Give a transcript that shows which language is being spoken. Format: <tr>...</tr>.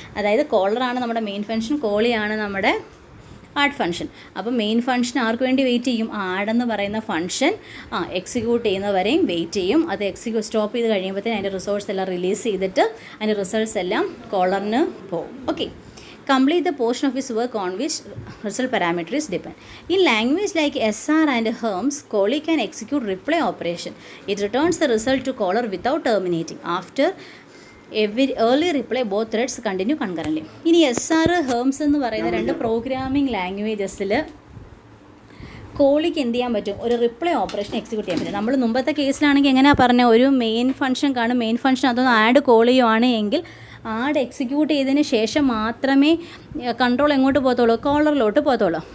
<ml>അതായത് കോളറാണ് നമ്മുടെ main function, കോളിയാണ് നമ്മുടെ ആഡ് ഫംഗ്ഷൻ. അപ്പോൾ മെയിൻ ഫംഗ്ഷൻ ആർക്ക് വേണ്ടി വെയിറ്റ് ചെയ്യും, ആഡെന്ന് പറയുന്ന ഫംഗ്ഷൻ എക്സിക്യൂട്ട് ചെയ്യുന്നവരെയും വെയിറ്റ് ചെയ്യും. അത് സ്റ്റോപ്പ് ചെയ്ത് കഴിയുമ്പോഴത്തേന് അതിൻ്റെ റിസോഴ്സ് എല്ലാം റിലീസ് ചെയ്തിട്ട് അതിൻ്റെ റിസൾട്ട്സ് എല്ലാം കോളറിന് പോകും.</ml> <en>Okay, complete the portion of his work on which result parameter is depend. In language like SR and Herms, Collie can execute reply operation. It returns the result to caller without terminating. After every early reply, both threads continue concurrently.</en> <ml>ഇനി SR Herms എന്ന് പറയുന്ന 2 programming ലാംഗ്വേജസിൽ കോളിക്ക് എന്ത് ചെയ്യാൻ പറ്റും, ഒരു reply operation execute ചെയ്യാൻ പറ്റും. നമ്മൾ മുമ്പത്തെ കേസിലാണെങ്കിൽ എങ്ങനെയാണ് പറഞ്ഞത്, ഒരു മെയിൻ ഫംഗ്ഷൻ കാണും, മെയിൻ ഫംഗ്ഷൻ അതൊന്ന് ആഡ് കോൾ ചെയ്യുവാണ് എങ്കിൽ ആഡ് എക്സിക്യൂട്ട് ചെയ്തതിന് ശേഷം മാത്രമേ കൺട്രോൾ എങ്ങോട്ട് പോകത്തുള്ളൂ, കോളറിലോട്ട് പോകത്തുള്ളൂ.</ml>